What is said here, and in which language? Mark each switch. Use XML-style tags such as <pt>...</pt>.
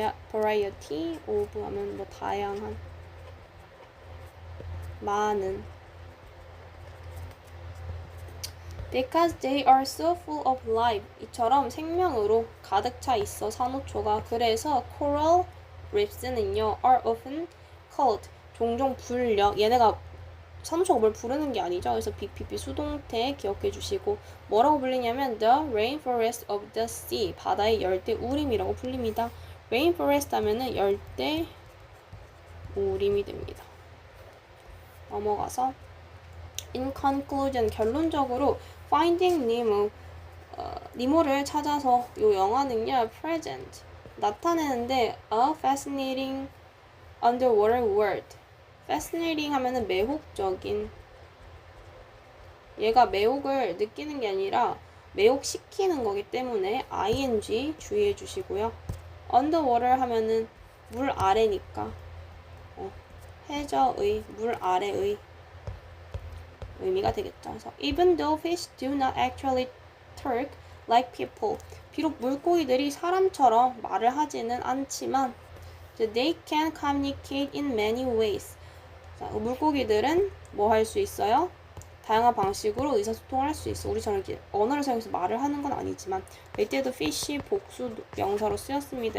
<ko>variety of 하면 뭐 다양한, 많은.</ko> <en>Because they are so full of life.</en> <ko>이처럼 생명으로 가득 차 있어 산호초가. 그래서 coral reefs는요</ko> <en>are often called</en> <ko>종종 불려. 얘네가 산호초가 뭘 부르는 게 아니죠. 그래서 BPP 수동태 기억해 주시고 뭐라고 불리냐면</ko> <en>the rainforest of the sea</en> <ko>바다의 열대 우림이라고 불립니다. rainforest 하면은 열대 우림이 됩니다. 넘어가서</ko> <en>in conclusion</en> <ko>결론적으로 Finding Nemo 니모를 찾아서 이 영화는요 present 나타내는데</ko> <en>a fascinating underwater world.</en> <ko>fascinating 하면은 매혹적인. 얘가 매혹을 느끼는 게 아니라 매혹시키는 거기 때문에 ing 주의해 주시고요. underwater 하면은 물 아래니까 해저의 물 아래의 의미가 되겠죠. 그래서</ko> <en>even though fish do not actually talk like people.</en> <ko>비록 물고기들이 사람처럼 말을 하지는 않지만</ko> <en>they can communicate in many ways.</en> <ko>자, 물고기들은 뭐 할 수 있어요? 다양한 방식으로 의사소통을 할 수 있어. 우리처럼 이렇게 언어를 사용해서 말을 하는 건 아니지만 이때도 fish 복수 명사로 쓰였습니다.</ko>